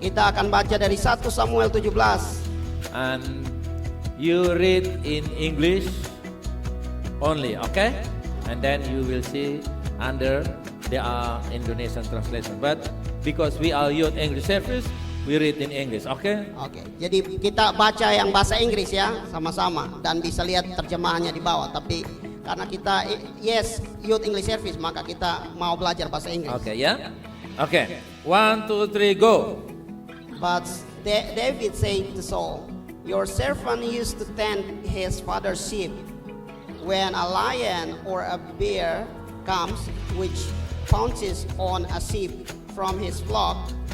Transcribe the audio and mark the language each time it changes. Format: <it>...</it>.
<id>Kita akan baca dari 1 Samuel 17.</id> <en>and you read in English only, okay? And then you will see under the Indonesian translation. But because we are youth English service, we read in English, okay?</en> <id>Oke, jadi kita baca yang bahasa Inggris ya, sama-sama, dan bisa lihat terjemahannya di bawah. Tapi karena kita</id> <en>youth English service,</en> <id>maka kita mau belajar bahasa Inggris.</id> <en>Okay, yeah? Okay, 1, 2, 3, go. But David said to Saul, "Your servant used to tend his father's sheep. When a lion or a bear comes, which pounces on a sheep from his flock,</en>